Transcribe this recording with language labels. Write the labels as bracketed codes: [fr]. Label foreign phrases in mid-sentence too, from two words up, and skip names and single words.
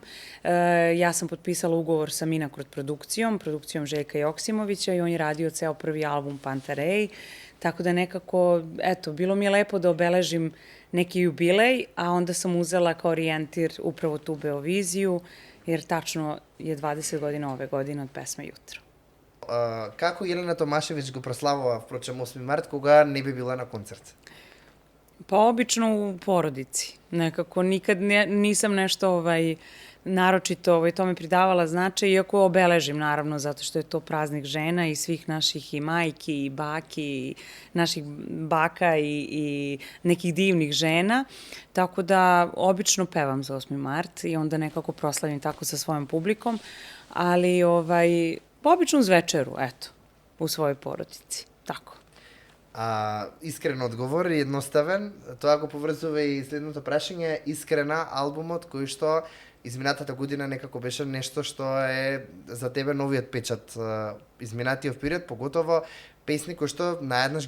[sr] Ja sam potpisala ugovor sa Minakrot produkcijom Željka Joksimovića i on je radio ceo prvi album Pantarej, tako da nekako, eto, bilo mi je lepo da obeležim neki jubilej, a onda sam uzela kao orijentir upravo tu Beoviziju, jer tačno je 20 godina ove godine od pesme Jutro. [mk] Како Елена Томашевиќ го прославува, впрочем, 8 март, кога не би била на концерт? [sr] Pa obično u porodici. Nekako nikad nisam nešto naročito tome pridavala značaj, iako obeležim naravno, zato što je to praznik žena i svih naših i majki i baki i naših baka i nekih divnih žena. Tako da obično pevam za 8. mart i onda nekako proslavim tako sa svojom publikom, ali obično uz večeru, eto, u svojoj porodici. Tako. [mk] Искрен одговор, едноставен. Тоа го поврзува и следното прашање. Искрена албумот кој што изминатата година некако беше нешто што е за тебе новиот печат изминатиот период, поготово песни кои што наеднаш ги